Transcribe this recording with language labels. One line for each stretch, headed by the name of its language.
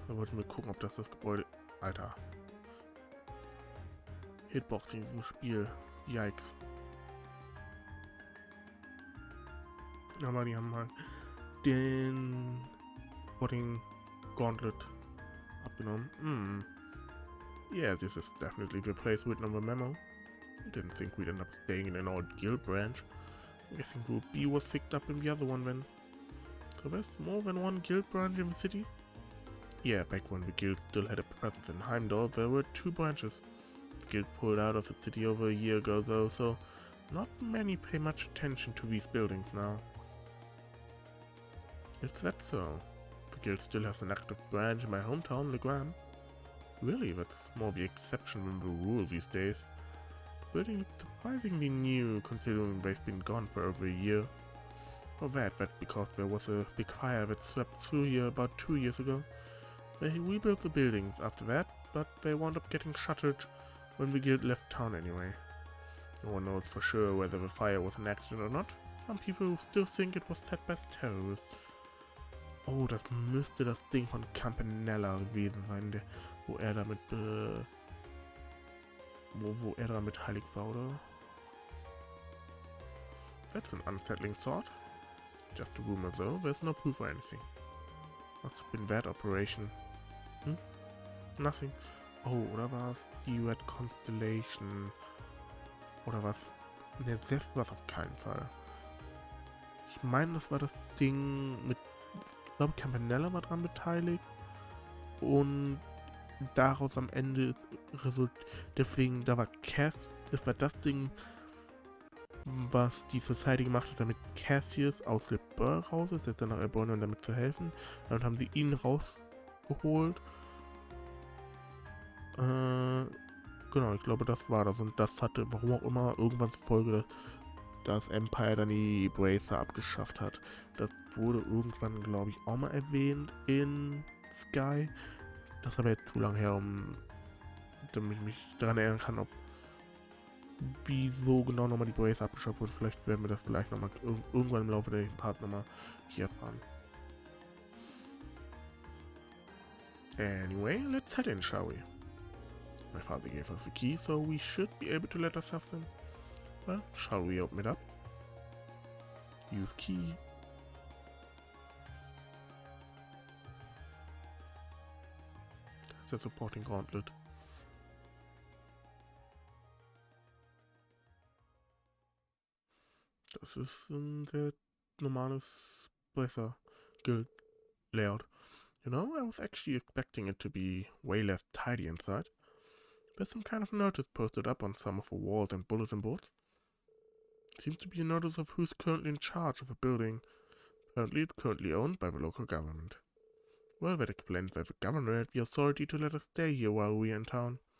German: Da wollten wir gucken, ob das Gebäude... Alter. Hitbox in diesem Spiel. Yikes. Aber die haben halt den Sporting Gauntlet abgenommen.
English: Yeah, this is definitely the place written on the memo. I didn't think we'd end up staying in an old guild branch. I'm guessing Group B was picked up in the other one then. So there's more than one guild branch in the city? Yeah, back when the guild still had a presence in Heimdallr, there were 2 branches. The guild pulled out of the city over a year ago though, so not many pay much attention to these buildings now. Is that so? The guild still has an active branch in my hometown, Legram. Really, that's more the exception than the rule these days. The building looks surprisingly new, considering they've been gone for over a year. Or that's because there was a big fire that swept through here about 2 years ago. They rebuilt the buildings after that, but they wound up getting shuttered when the guild left town anyway. No one knows for sure whether the fire was an accident or not. Some people still think it was set by terrorists.
German: Oh, das müsste das Ding von Campanella gewesen sein, wo er damit wo er damit heilig war, oder?
English: That's an unsettling thought. Just a rumor though, there's no proof or anything. Must have been that operation. Nothing.
German: Oh, oder war es die Red Constellation? Oder was? Ne, selbst war es auf keinen Fall. Ich meine, das war das Ding mit, ich glaube, Campanella war dran beteiligt. Und daraus am Ende deswegen, da war Cass, das war das Ding, was die Society gemacht hat, damit Cassius aus Le Bourg raus ist, jetzt nach Erebonian, um damit zu helfen. Dann haben sie ihn rausgeholt. Genau, ich glaube, das war das. Und das hatte, warum auch immer, irgendwann zur Folge, dass Empire dann die Bracer abgeschafft hat. Das wurde irgendwann, glaube ich, auch mal erwähnt in Sky. Das ist aber jetzt zu lang her, damit ich mich daran erinnern kann, wieso genau nochmal die Bracer abgeschafft wurde. Vielleicht werden wir das gleich nochmal irgendwann im Laufe der Part nochmal hier erfahren.
English: Anyway, let's head in, shall we? My father gave us the key, so we should be able to let ourselves in. Well, shall we open it up? Use key. That's a supporting gauntlet.
German: Das ist ein sehr normales Bracer Guild layout.
English: You know, I was actually expecting it to be way less tidy inside. There's some kind of notice posted up on some of the walls and bulletin boards. Seems to be a notice of who's currently in charge of a building. Apparently it's currently owned by the local government. Well, that explains why the governor had the authority to let us stay here while we're in town.